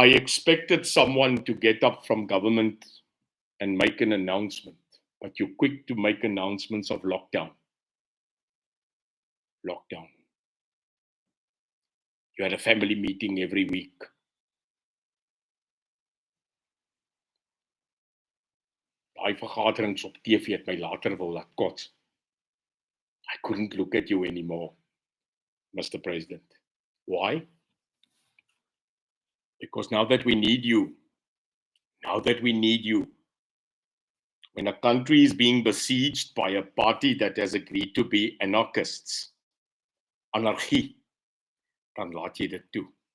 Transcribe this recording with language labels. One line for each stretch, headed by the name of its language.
English: I expected someone to get up from government and make an announcement, but you're quick to make announcements of lockdown. Lockdown. You had a family meeting every week.
Afrikaans: Daai vergaderings op TV het my later wil laat kots.
English: I couldn't look at you anymore, Mr. President. Why? Because now that we need you, when a country is being besieged by a party that has agreed to be anarchists, anarchie,
Afrikaans: dan laat jy dit toe.